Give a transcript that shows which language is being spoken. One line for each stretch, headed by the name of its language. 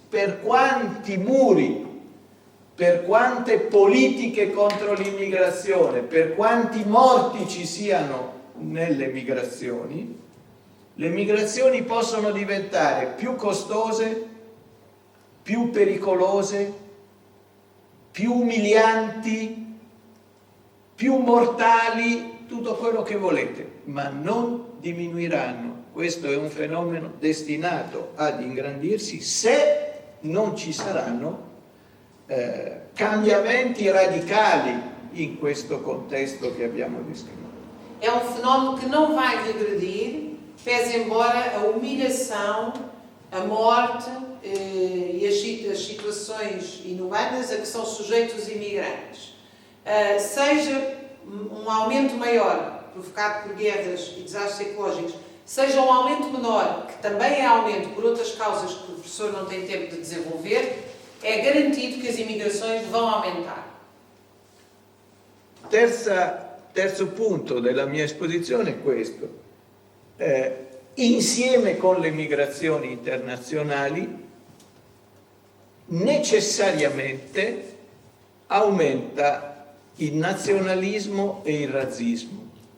Italian: Per quanti muri, per quante politiche contro l'immigrazione, per quanti morti ci siano nelle migrazioni, le migrazioni possono diventare più costose, più pericolose, più umilianti, più mortali, tutto quello che volete, ma non diminuiranno. Questo è un fenomeno destinato ad ingrandirsi se non ci saranno cambiamenti radicali in questo contesto che abbiamo descritto.
Portuguese: É um fenómeno que não vai regredir, pese embora a humilhação, a morte e as situações inumanas a que são sujeitos os imigrantes. Seja um aumento maior provocado por guerras e desastres ecológicos, seja um aumento menor, que também é aumento por outras causas que o professor não tem tempo de desenvolver, é garantido que as imigrações vão aumentar.
Italian: Terzo punto della mia esposizione è questo. Insieme con le migrazioni internazionali, necessariamente aumenta il nazionalismo e il razzismo.